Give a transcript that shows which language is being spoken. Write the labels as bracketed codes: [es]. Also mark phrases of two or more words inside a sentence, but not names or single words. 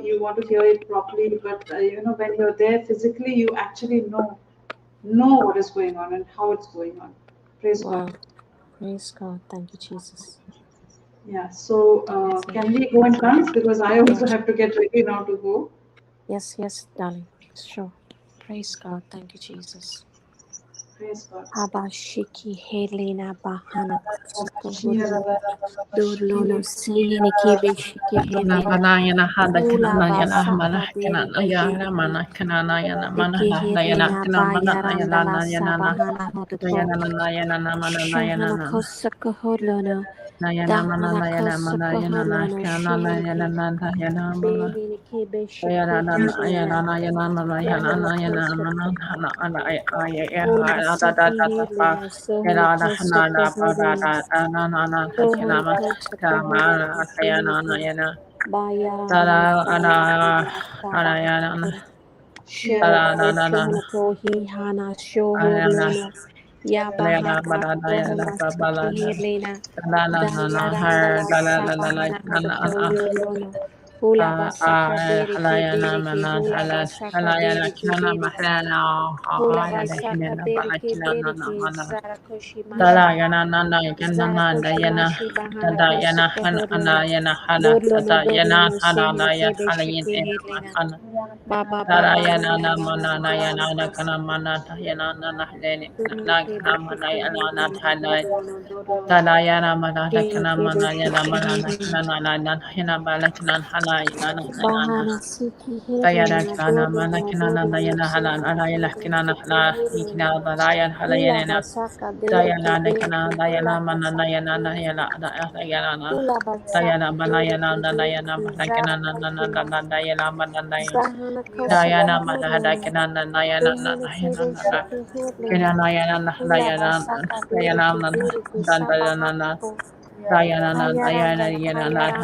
[en] You want to hear it properly, but when you're there physically, you actually know what is going on and how it's going on. Praise God. Wow. Praise God. Thank you, Jesus. Yeah. So Amazing. can we go in tongues because I also Yes. have to get ready now to go. Yes, yes, darling. Sure. Praise God. Thank you, Jesus. Praise God. Abashiki Helena Bahana Kusukuhulu Dolono Sihini Kibishiki Na Helena mana yana hada kana Ula na yana mana Basaka kana Dere na yana Behena mana kana na yana mana Eki na yana Helena kana mana na yana Bayaranda La na yana na Sabahana na Hodoto yana na yana na mana na yana Shahana na Kosakoholono Nayana mana nayana mana yana nayana nayana nayana mana. Ayana nana ayana nayana mana yana nayana mana hana ana ay da da da da pa. Era da hana da pa da da da na na na takina ma ta ma ayana nayana. Da da ana ana yana na. Da da na na na. Ayana. Ayana mana nayana pa ba la na. La la la la her la la la la la la la halayana mana halayana kinana mahlana ala de kinana bala kinana na mana dala yana nanda kinana dayana dada yana hana ana yana hala dada yana hana na yana halayin hana dala yana na mana na yana na kana mana yana na halene na kana mana yana na halay Talayana manada kana manayana manana kana na hina balakana halay na Dayana kana manakana dayana halan alayla kana hala nikina dalayan halayana Dayana nekana dayana manayana dayana dayana dayana manayana dayana manakana dayana manayana Dayana manada kana dayana dayana Kinanayana Dayana Dayana Dandayana Dayana Dayana Yana